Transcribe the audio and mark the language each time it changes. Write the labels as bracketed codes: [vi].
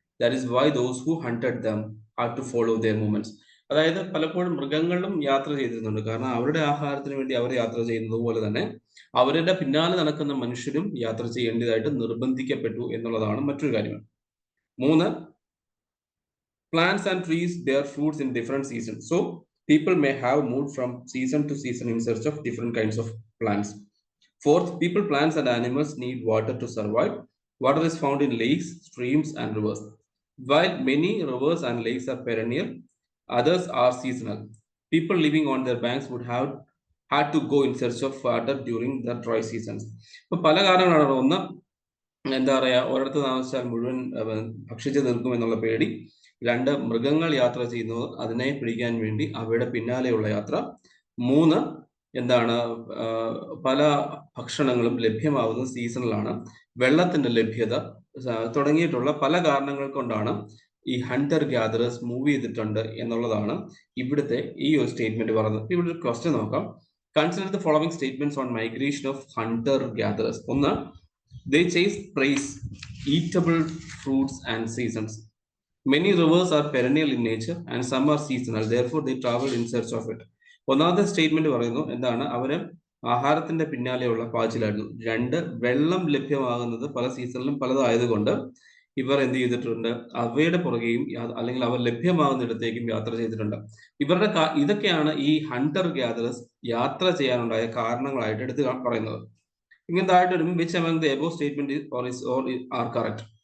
[en] That is why those who hunted them had to follow their movements. [ml] അതായത് പലപ്പോഴും മൃഗങ്ങളും യാത്ര ചെയ്തിരുന്നുണ്ട്. കാരണം അവരുടെ ആഹാരത്തിന് വേണ്ടി അവർ യാത്ര ചെയ്യുന്നത് പോലെ തന്നെ അവരുടെ പിന്നാലെ നടക്കുന്ന മനുഷ്യരും യാത്ര ചെയ്യേണ്ടതായിട്ട് നിർബന്ധിക്കപ്പെട്ടു എന്നുള്ളതാണ് മറ്റൊരു കാര്യം. [en] 3, plants and trees bear fruits in different seasons. So people may have moved from season to season in search of different kinds of plants. 4th, people, plants, and animals need water to survive. Water is found in lakes, streams, and rivers. While many rivers and lakes are perennial, others are seasonal. People living on their banks would have had to go in search of water during the dry seasons. [ml] ഇപ്പൊ പല കാരണങ്ങളാണ്. ഒന്ന്, എന്താ പറയാ, ഒരിടത്ത് താമസിച്ചാൽ മുഴുവൻ ഭക്ഷിച്ചു തീർക്കും എന്നുള്ള പേടി. 2, മൃഗങ്ങൾ യാത്ര ചെയ്യുന്നത് അതിനെ പിടിക്കാൻ വേണ്ടി അവയുടെ പിന്നാലെയുള്ള യാത്ര. 3, എന്താണ്, പല ഭക്ഷണങ്ങളും ലഭ്യമാവുന്ന സീസണിലാണ്. വെള്ളത്തിന്റെ ലഭ്യത തുടങ്ങിയിട്ടുള്ള പല കാരണങ്ങൾ കൊണ്ടാണ് ഈ ഹണ്ടർ ഗ്യാദറേഴ്സ് മൂവ് ചെയ്തിട്ടുണ്ട് എന്നുള്ളതാണ് ഇവിടുത്തെ ഈ ഒരു സ്റ്റേറ്റ്മെന്റ് പറയുന്നത്. ഇവിടെ ഒരു ക്വസ്റ്റ്യൻ നോക്കാം. [en] Consider the following statements on migration of hunter gatherers. 1, they chase prey, eatable fruits and seasons. Many rivers are perennial in nature and some are seasonal. Therefore, they travel in search of it. [ml] ഒന്നാമത്തെ statement പറയുന്നു, എന്താണ്, അവര് ആഹാരത്തിന്റെ പിന്നാലെയുള്ള പാച്ചിലായിരുന്നു. 2, വെള്ളം ലഭ്യമാകുന്നത് പല സീസണിലും പലതായതുകൊണ്ട് ഇവർ എന്ത് ചെയ്തിട്ടുണ്ട്? അവയുടെ പുറകെയും അല്ലെങ്കിൽ അവർ ലഭ്യമാകുന്നിടത്തേക്കും യാത്ര ചെയ്തിട്ടുണ്ട്. ഇതൊക്കെയാണ് ഈ ഹണ്ടർ ഗ്യാദറേഴ്സ് യാത്ര ചെയ്യാനുണ്ടായ കാരണങ്ങളായിട്ട് എടുത്ത് പറയുന്നത്. ഇങ്ങനത്തെ ആയിട്ട് [en] Which among the above statement are correct?